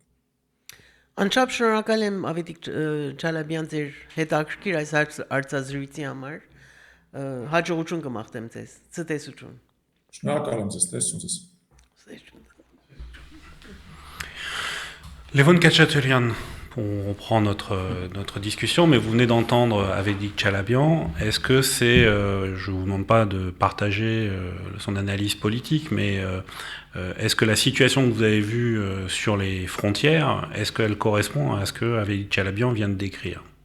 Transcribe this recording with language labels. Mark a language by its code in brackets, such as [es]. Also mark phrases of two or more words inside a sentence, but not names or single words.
[hy] Անչափ շնորհակալ եմ Ավետիք Չալաբյան ձեր հետաքրքիր այս հարցազրույցի համար։ Հաջողություն կմաղթեմ ձեզ։ Ցտեսություն։ Շնորհակալ եմ ձեզ, տեսություն ձեզ։ [fr] Levon Khatchaturian, on reprend notre discussion, mais vous venez d'entendre Avedic Chalabian. Est-ce que c'est, je vous demande pas de partager son analyse politique, mais est-ce que la situation que vous avez vue sur les frontières, est-ce qu'elle correspond à ce que Avedic Chalabian vient de décrire?